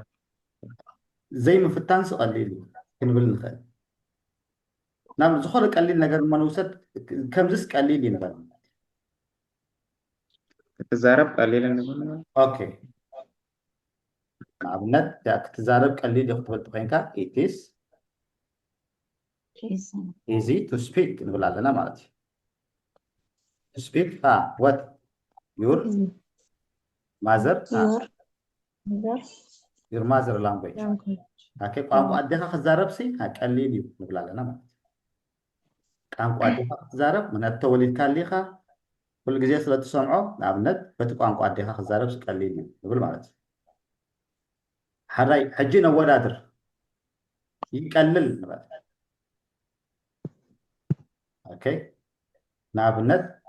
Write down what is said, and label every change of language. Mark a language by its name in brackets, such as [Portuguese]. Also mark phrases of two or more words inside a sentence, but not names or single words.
[Tigrinya] ዘይምፍታንስ ቀሊል ክንብል ንኽእል ናብ ዝኾነ ቀሊል ነገር መንውሰድ ከምዚስ ቀሊል ይንበል ክትዛረብ ቀሊል እንብል ኦኬ ንኣብነት ክትዛረብ ቀሊል እዩ ክትበልጥ ኮይንካ [English] it is easy to speak [Tigrinya] ንብል ኣለና ማለት እዩ [English] to speak what your mother your mother language okay [Tigrinya] ቋንቋ ኣዴኻ ክትዛረብሲ ቀሊል እዩ ንብል ኣለና ማለት እዩ ቋንቋ ኣዴኻ ክትዛረብ ምክንያቱ ተወሊድካ ኣሊኻ ኩሉ ግዜ ስለ ትሰምዖ ንኣብነት በቲ ቋንቋ ኣዴኻ ክትዛረብሲ ቀሊል እዩ ንብል ማለት እዩ ሓራይ ሕጂ ነወዳድር ይቀልል ንበል ኦኬ ንኣብነት